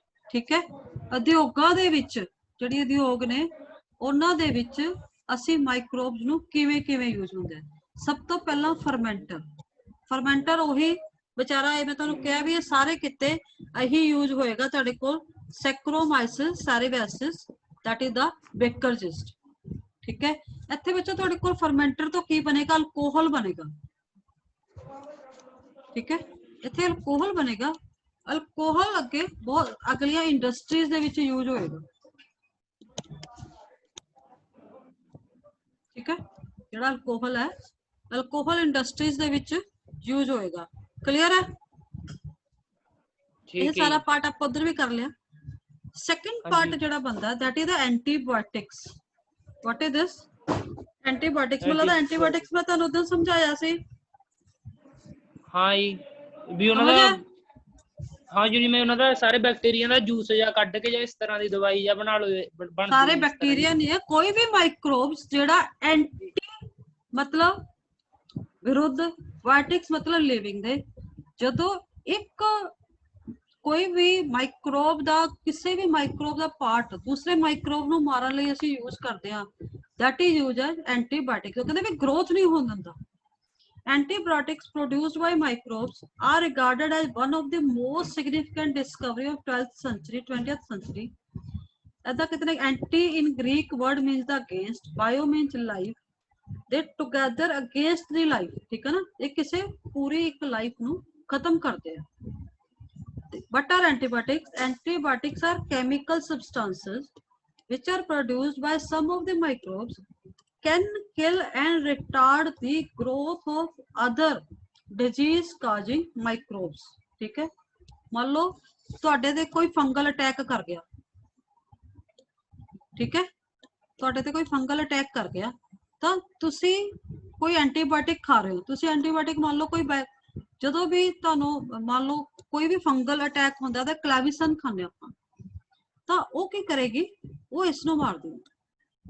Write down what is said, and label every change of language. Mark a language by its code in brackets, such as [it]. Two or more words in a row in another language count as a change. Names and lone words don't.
[pa] ਠੀਕ ਹੈ, ਉਦਯੋਗਾਂ ਦੇ ਵਿੱਚ ਜਿਹੜੀ ਉਦਯੋਗ ਨੇ ਉਹਨਾਂ ਦੇ ਵਿੱਚ ਅਸੀਂ ਮਾਈਕਰੋਬਸ ਨੂੰ ਕਿਵੇਂ ਕਿਵੇਂ ਯੂਜ਼ ਹੁੰਦੇ ਆ। ਸਭ ਤੋਂ ਪਹਿਲਾਂ ਫਰਮੈਂਟਰ ਉਹੀ ਵਿਚਾਰਾ, ਇਹ ਮੈਂ ਤੁਹਾਨੂੰ ਕਿਹਾ ਵੀ ਇਹ ਸਾਰੇ ਕਿਤੇ ਇਹੀ ਯੂਜ਼ ਹੋਏਗਾ ਤੁਹਾਡੇ ਕੋਲ, ਸੈਕਰੋਮਾਈਸਿਸ ਸੈਰੀਵੈਸਿਸ [en] that is the Baker's yeast। [pa] ਠੀਕ ਹੈ, ਇੱਥੇ ਬੱਚੋ ਤੁਹਾਡੇ ਕੋਲ ਫਰਮੈਂਟਰ ਤੋਂ ਕੀ ਬਣੇਗਾ, ਅਲਕੋਹਲ ਬਣੇਗਾ। ਠੀਕ ਹੈ, ਇੱਥੇ ਅਲਕੋਹਲ ਬਣੇਗਾ। ਅਲਕੋਹਲ ਅੱਗੇ ਬਹੁਤ ਅਗਲੀਆਂ ਇੰਡਸਟਰੀਜ਼ ਦੇ ਵਿੱਚ ਯੂਜ਼ ਹੋਏਗਾ। ਠੀਕ ਹੈ, ਜਿਹੜਾ ਅਲਕੋਹਲ ਹੈ, [en] alcohol industries [pa] ਦੇ ਵਿੱਚ ਯੂਜ਼ ਹੋਏਗਾ। ਕਲੀਅਰ ਹੈ, ਇਹ ਠੀਕ ਹੈ ਸਾਰਾ ਜੀ। ਪਾਰਟ ਆਪਾਂ ਉਧਰ ਵੀ ਕਰ ਲਿਆ। [en] second part [pa] ਜਿਹੜਾ ਬੰਦਾ [en] that is the antibiotics। what is this antibiotics? [pa] ਮਤਲਬ ਐਂਟੀਬਾਇਓਟਿਕਸ ਮੈਂ ਤੁਹਾਨੂੰ ਉਦੋਂ ਸਮਝਾਇਆ ਸੀ। ਹਾਂ ਜੀ ਵੀ ਉਹਨਾਂ ਸਮਝ ਦਾ, ਆਇਆ? ਹਾਂ ਜੀ ਮੈਂ ਉਹਨਾਂ ਦਾ ਸਾਰੇ ਬੈਕਟੀਰੀਆ ਦਾ ਜੂਸ ਜਾਂ ਕੱਢ ਕੇ ਜਾਂ ਇਸ ਤਰ੍ਹਾਂ ਦੀ ਦਵਾਈ ਜਾਂ ਬਣਾ ਲਓ ਬਣਦੀ ਸਾਰੇ ਹੈ ਇਸ ਤਰ੍ਹਾਂ ਬੈਕਟੀਰੀਆ ਦੀ। ਨਹੀਂ ਹੈ, ਕੋਈ ਵੀ ਮਾਈਕਰੋਬਸ ਜਿਹੜਾ ਐਂਟੀ ਮਤਲਬ ਵਿਰੁੱਧ, ਬਾਇਓਟਿਕਸ ਮਤਲਬ ਲਿਵਿੰਗ ਦੇ, ਜਦੋਂ ਇੱਕ ਕੋਈ ਵੀ ਮਾਈਕਰੋਬ ਦਾ, ਕਿਸੇ ਵੀ ਮਾਈਕਰੋਬ ਦਾ ਪਾਰਟ ਦੂਸਰੇ ਮਾਈਕਰੋਬ ਨੂੰ ਮਾਰਨ ਲਈ ਅਸੀਂ ਯੂਜ਼ ਕਰਦੇ ਹਾਂ, [en] that is used as antibiotics। [pa] ਉਹ ਕਹਿੰਦੇ ਵੀ ਗਰੋਥ ਨਹੀਂ ਹੋਣ ਦਿੰਦਾ। [en] Antibiotics produced by microbes are regarded as one of the most significant discovery of 12th century, 20th century। [hi] ऐसा कितने [en] anti in Greek word means the against, bio means life, they together against the life। [hi] ठीक है ना, ये किसे पूरी एक लाइफ ਨੂੰ खत्म करते हैं। [en] What are antibiotics? Antibiotics are chemical substances which are produced by some of the microbes, can kill and retard the growth of other disease causing microbes। [hi] ठीक है, मान लो [pa] ਤੁਹਾਡੇ ਤੇ ਕੋਈ [en] fungal attack [pa] ਕਰ ਗਿਆ। ਠੀਕ ਹੈ, ਤੁਹਾਡੇ ਤੇ ਕੋਈ [en] fungal attack [pa] ਕਰ ਗਿਆ ਤਾਂ ਤੁਸੀਂ ਕੋਈ ਐਂਟੀਬਾਇਓਟਿਕ ਖਾ ਰਹੇ ਹੋ। ਤੁਸੀਂ ਐਂਟੀਬਾਇਓਟਿਕ ਮੰਨ ਲਓ ਕੋਈ ਜਦੋਂ ਵੀ ਤੁਹਾਨੂੰ ਮੰਨ ਲਓ ਕੋਈ ਵੀ [en] fungal attack [pa] ਹੁੰਦਾ ਤਾਂ ਕਲੈਵਿਸਨ ਖਾਂਦੇ ਆਪਾਂ, ਤਾਂ ਉਹ ਕੀ ਕਰੇਗੀ, ਉਹ ਇਸ ਨੂੰ ਮਾਰ ਦੇਗੀ।